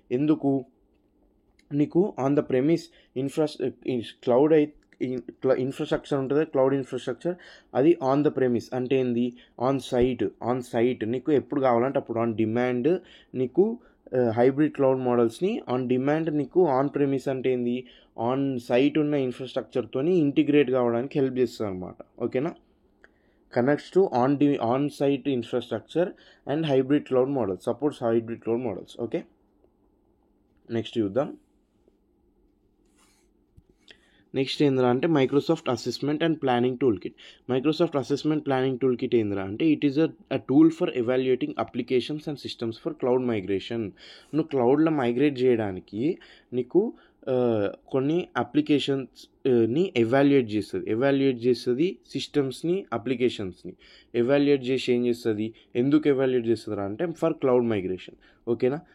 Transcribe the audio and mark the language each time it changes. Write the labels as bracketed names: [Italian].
[Telugu] ఎందుకు నీకు on the premise cloud infrastructure ఉంటుంది, క్లౌడ్ ఇన్ఫ్రాస్ట్రక్చర్, అది ఆన్ ద ప్రెమిస్ అంటే ఏంది, ఆన్ సైట్ నీకు ఎప్పుడు కావాలంటే అప్పుడు ఆన్ డిమాండ్ నీకు హైబ్రిడ్ క్లౌడ్ మోడల్స్ని ఆన్ డిమాండ్ నీకు ఆన్ ప్రెమిస్ అంటే ఏంది, ఆన్ సైట్ ఉన్న ఇన్ఫ్రాస్ట్రక్చర్తో ఇంటిగ్రేట్ కావడానికి హెల్ప్ చేస్తుంది అనమాట. ఓకేనా. [English] connects to on-site infrastructure and hybrid cloud models, supports hybrid cloud models. Okay, next చూద్దాం. Next [Telugu] ఏంద్రా అంటే [English] Microsoft assessment and planning tool kit. Microsoft assessment planning tool kit ఏంద్రా అంటే it is a tool for evaluating applications and systems for cloud migration. [Telugu] నువ్వు క్లౌడ్లో migrate చేయడానికి నీకు కొన్ని అప్లికేషన్స్ని evaluate చేస్తుంది, సిస్టమ్స్ని, అప్లికేషన్స్ని ఎవాల్యుయేట్ చేసి ఏం చేస్తుంది, ఎందుకు ఎవాల్యుయేట్ చేస్తుందా అంటే ఫర్ క్లౌడ్ మైగ్రేషన్. ఓకేనా.